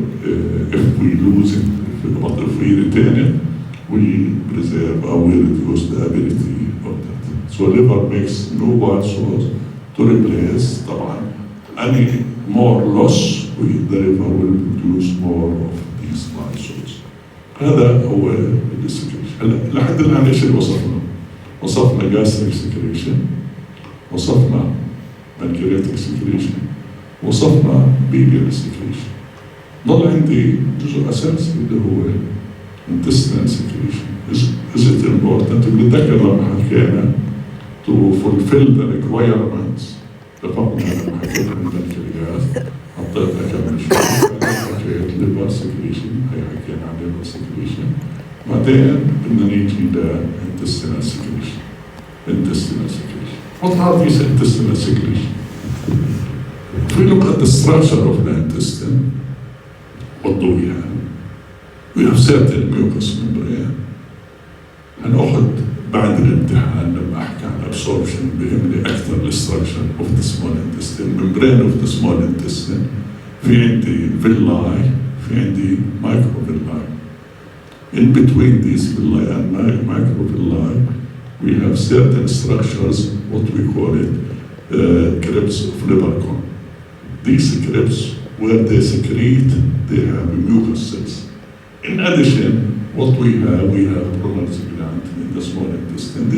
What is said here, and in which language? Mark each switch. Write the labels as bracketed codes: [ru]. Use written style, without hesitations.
[en] If we lose it, but if we retain it, we preserve or we reduce the ability of that. So liver makes new bile salts to replace [ar] طبعا [en] any more loss, the liver will produce more of these bile salts. [ar] هذا هو السكريشن. لحد الآن ايش اللي وصفنا؟ وصفنا [en] gastric secretion، [ar] وصفنا [en] pancreatic secretion، [ar] وصفنا [en] biliary secretion. [ar] ضل عندي جزء أساسي اللي هو [en] intestinal secretion. Is it important? [ar] بنتذكر لما حكينا [en] to fulfill the requirements. [ar] اتفقنا لما حكينا عن البنكرياس، حطيتها كمان شوي، حكيت [en] liver secretion، [ar] هي حكينا عن liver secretion. بعدين بدنا نيجي ل [en] intestinal secretion. Intestinal secretion. What are these intestinal secretion? If we look at the structure of the intestine, what do we have? We have certain mucous membrane. [ar] هناخد بعد الامتحان لما احكي عن [en] absorption [ar] بيهمني أكثر الستراكشر [en] of the small intestine, membrane of the small intestine. [ar] في عندي villi, في عندي microvilli. [en] In between these villi and microvilli, we have certain structures, what we call it, crypts of Lebercon. These crypts, where they secrete, they have mucus cells. In addition, what we have Brunner's gland in the small intestine.